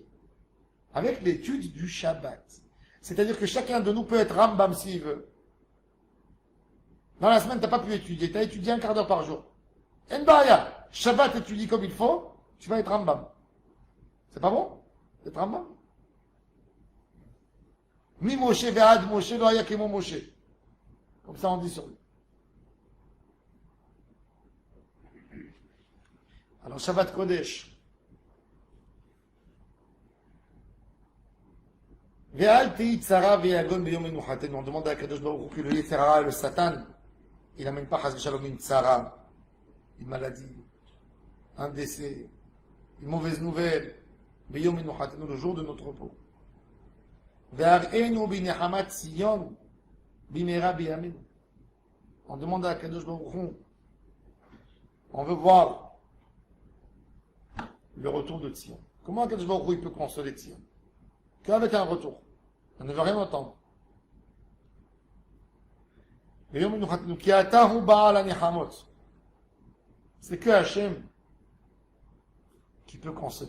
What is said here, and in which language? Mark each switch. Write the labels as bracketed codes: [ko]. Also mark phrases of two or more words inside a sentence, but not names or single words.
[fr] Avec l'étude du Shabbat. C'est-à-dire que chacun de nous peut être Rambam s'il veut. Dans la semaine, tu n'as pas pu étudier, tu as étudié un quart d'heure par jour. N'baya, Shabbat étudie comme il faut, tu vas être Rambam. C'est pas bon? Être Rambam? [he] ממשה ועד משה לא היה כמשה. [fr] Comme ça on dit sur lui. Alors [he] שבת קודש. ואל תהי צרה ויגון ביום מנוחתנו. [fr] On demande à Kadosh Baruch Hu que le Yetzirah, le Satan, il n'amène pas [he] חס ושלום [fr] une tzara, une maladie, un décès, une mauvaise nouvelle. [he] ביום מנוחתנו, [fr] le jour de notre repos. [he] והראנו בנחמת ציון במהרה בימינו. [fr] On demande à Kadosh Baruch Hu, on veut voir le retour de Tzion. Comment Kadosh Baruch Hu il peut consoler Tzion? Qu'avec un retour. On ne veut rien entendre. C'est que Hachem qui peut consoler.